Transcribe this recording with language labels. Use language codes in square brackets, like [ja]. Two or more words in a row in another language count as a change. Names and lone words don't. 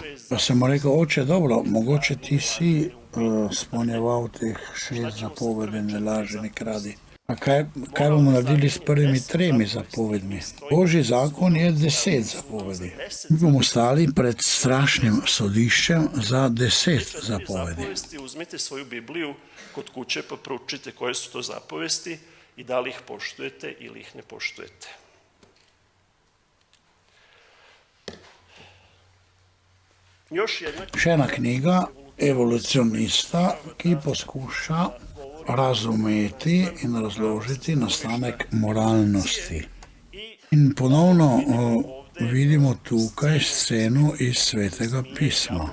[sl] Pa sem mu rekel, oče, dobro, mogoče ti si spolnjeval teh 6 zapovedi, ne laži, ne kradi. A kaj bomo naredili s prvimi 3 zapovedmi? Božji zakon je 10 zapovedi. Mi bomo stali pred strašnim sodiščem za 10 zapovedi. [sr] Uzmite svoju Bibliju kod kuće pa proučite koje su to zapovesti i da li ih poštujete ili ih ne poštujete. [sl] Še ena knjiga evolucionista, ki poskuša razumeti in razložiti nastanek moralnosti. In ponovno vidimo tukaj sceno iz Svetega pisma.